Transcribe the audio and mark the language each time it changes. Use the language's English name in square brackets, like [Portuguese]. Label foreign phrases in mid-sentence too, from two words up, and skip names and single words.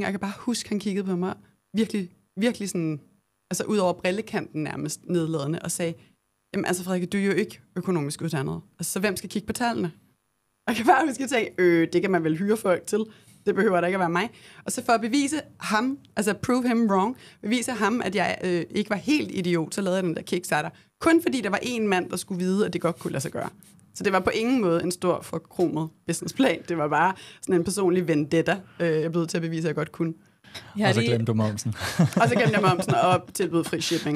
[Danish] Jeg kan bare huske, han kiggede på mig virkelig sådan, altså ud over brillekanten nærmest nedladende, og sagde, jamen altså Frederik, du er jo ikke økonomisk uddannet. Altså, så hvem skal kigge på tallene? Og jeg kan bare huske at tænke, det kan man vel hyre folk til. Det behøver da ikke at være mig. Og så for at bevise ham, altså [English] prove him wrong, [Danish] bevise ham, at jeg ikke var helt idiot, så lavede jeg den der Kickstarter. Kun fordi der var en mand, der skulle vide, at det godt kunne lade sig gøre. Så det var på ingen måde en stor forkromet businessplan. Det var bare sådan en personlig vendetta, jeg blev til at bevise, at jeg godt kunne. Og så glemte du momsen. Og så glemte jeg momsen og tilbød fri shipping.